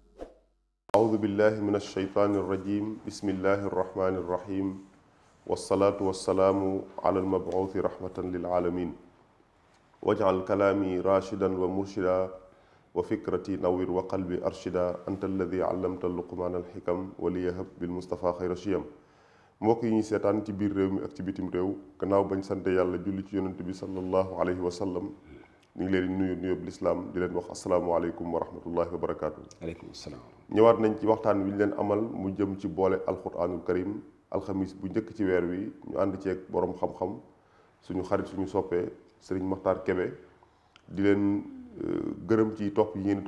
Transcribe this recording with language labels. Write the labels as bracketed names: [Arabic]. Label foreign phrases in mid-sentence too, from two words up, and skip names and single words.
[Arabic] أعوذ بالله من الشيطان الرجيم بسم الله الرحمن الرحيم والصلاة والسلام على المبعوث رحمة للعالمين واجعل كلامي راشدا ومرشدا وفكرتي نوّر وقلبي أرشدا أنت الذي علمت لقمان الحكم وليهب بالمصطفى خير شيم [Wolof] mbokk yi ñu seetaan ci biir réew mi ak ci bitim réew gannaaw bañ sante yàlla julli ci yonent bi [Arabic] صلى الله عليه وسلم [Wolof] ñu ngi leen di nuyu nuyób lislaam di leen wax [Arabic] السلام عليكم ورحمة الله وبركاته. عليكم السلام. [Wolof] ñëwaat nañ ci waxtaan wi ñu leen amal mu jëm ci boole [Arabic] القرآن الكريم [Wolof] alxamis bu njëkk ci weer wi ñu ànd ceeg borom xam-xam suñu xarit suñu soppee Serigne Makhtar Kébé di leen gërëm ci topp yi ngeen di